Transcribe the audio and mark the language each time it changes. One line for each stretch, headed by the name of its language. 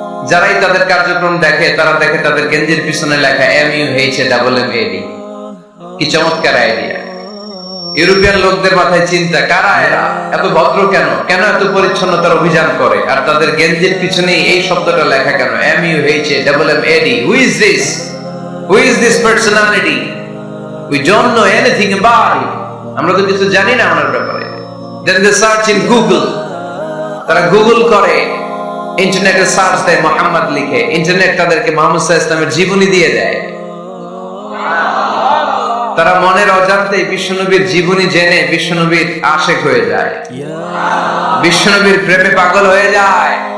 Bangla: যারাই তাদের কার্যক্রম দেখে তারা দেখে তাদের গেঞ্জির পিছনে লেখা MUHAMMAD। কি চমৎকার আইডিয়া! ইউরোপিয়ান লোকদের মাথায় চিন্তা, কারা এরা, এত ভদ্র কেন, কেন এত পরিচ্ছন্নতার অভিযান করে, আর তাদের গেঞ্জির পিছনে এই শব্দটা লেখা কেন, MUHAMMAD?
English: Who is this? Who is this personality? We don't know anything about it.
Bangla: আমরা তো কিছু জানি না ওনার ব্যাপারে।
English: Then they search in Google.
Bangla: তারা গুগল করে, ইন্টারনেটে সার্চ দেয়, মুহাম্মদ লিখে, ইন্টারনেট তাদেরকে মুহাম্মদ সাল্লাল্লাহু আলাইহি ওয়াসাল্লামের জীবনী দিয়ে দেয়। তারা মনের অজান্তেই বিশ্বনবীর জীবনী জেনে বিশ্বনবীর আশিক হয়ে যায়, বিশ্বনবীর প্রেমে পাগল হয়ে যায়।